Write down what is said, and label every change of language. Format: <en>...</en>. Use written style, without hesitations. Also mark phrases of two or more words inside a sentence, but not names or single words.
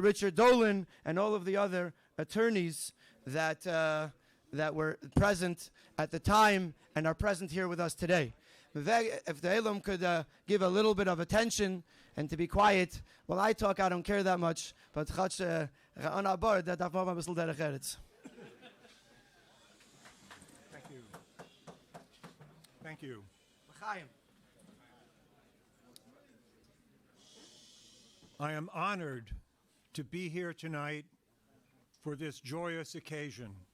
<en>Richard Dolan, and all of the other attorneys that were present at the time and are present here with us today. If the Elam could give a little bit of attention and to be quiet while I talk, I don't care that much. But on our board, that</en> <de>darf man ein bisschen</de> <he>דרך ארץ.</he> <en>Thank you. Thank you. I am honored to be here tonight for this joyous occasion.</en>